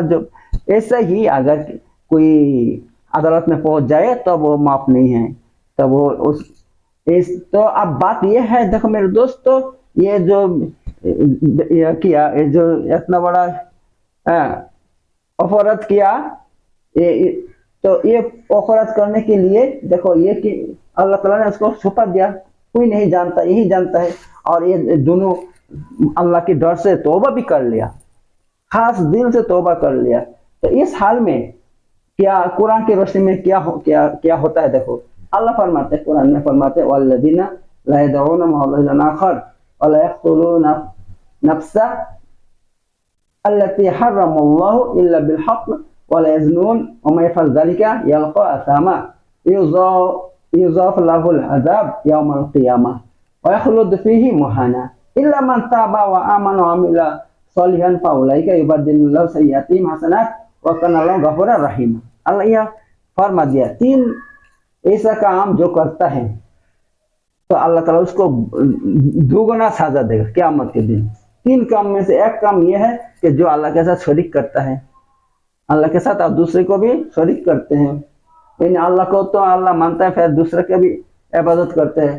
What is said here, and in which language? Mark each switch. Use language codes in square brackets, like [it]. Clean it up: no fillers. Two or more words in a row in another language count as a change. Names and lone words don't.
[hi] जो ऐसा ही अगर कोई अदालत में पहुंच जाए तब तो वो माफ नहीं है, तब वो उस तो अब बात ये है, देखो मेरे दोस्तों, ये जो ये किया, ये जो इतना बड़ा अपराध किया, ये तो ये अपराध करने के लिए देखो ये कि अल्लाह ताला ने उसको छुपा दिया, कोई नहीं जानता, यही जानता है। और ये दोनों अल्लाह के डर से तौबा भी कर लिया, खास दिल से तौबा कर लिया। तो इस हाल में क्या कुरान की रोशनी में क्या होता है, देखो अल्लाह फरमाते हैं, कुरान में फरमाते हैं, [ar] والذين لا يدعون مع الله إلها آخر ولا يقتلون النفس التي حرم الله إلا بالحق ولا يزنون ومن يفعل ذلك يلق أثاما يضاعف له العذاب يوم القيامة ويخلد فيه مهانا إلا من تاب وآمن وعمل صالحا فأولئك يبدل الله سيئاتهم حسنات وكان الله غفورا رحيما. [hi] अल्लाह यह फरमा दिया, 3 ऐसा काम जो करता है तो अल्लाह ताला उसको दुगना सजा देगा क़यामत के दिन। 3 काम में से एक काम यह है कि जो अल्लाह के साथ शरीक करता है, अल्लाह के साथ आप दूसरे को भी शरीक करते हैं, यानी अल्लाह को तो अल्लाह मानता है फिर दूसरे के भी इबादत करते हैं।